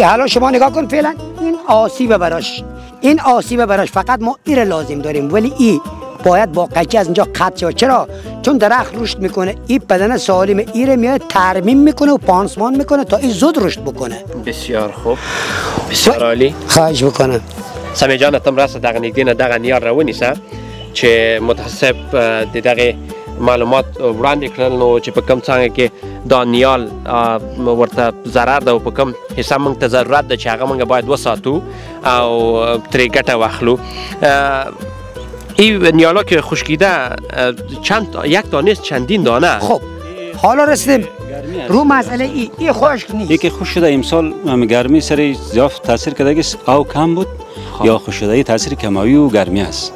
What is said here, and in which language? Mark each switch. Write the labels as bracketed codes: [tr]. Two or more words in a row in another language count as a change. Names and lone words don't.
[fa] حالا شما نگاه کن فعلا این آسیب براش، این آسیب براش، فقط ما ایره لازم داریم، ولی این باید با قیچی از اینجا قطع شود. چرا؟ چون درخت رشد میکنه، این بدن سالم ایره میاد ترمیم میکنه و پانسمان میکنه تا این زود رشد بکنه. بسیار خوب، بسیار عالی. خواهش بکنم. [ps] سمی جان تم راست دغه نږدې نه دغه نیال راونیسه چې متخصص د دغه معلومات وړاندې کړل، نو چې په کوم څنګه کې دا نیال ورته ضرر ده او په کوم حصه موږ ته ضرورت ده چې هغه موږ باید وساتو او ترې ګټه واخلو. [fa] این نیالا که خشکیده چند یک دانه است چندین دانه. خب حالا رسیدیم رو مسئله این خشک نیست. یکی خشک شده امسال گرمی سر زیاد تاثیر کرده که آب کم بود، یا خشکشدگی تاثیر کماوی و گرمی است.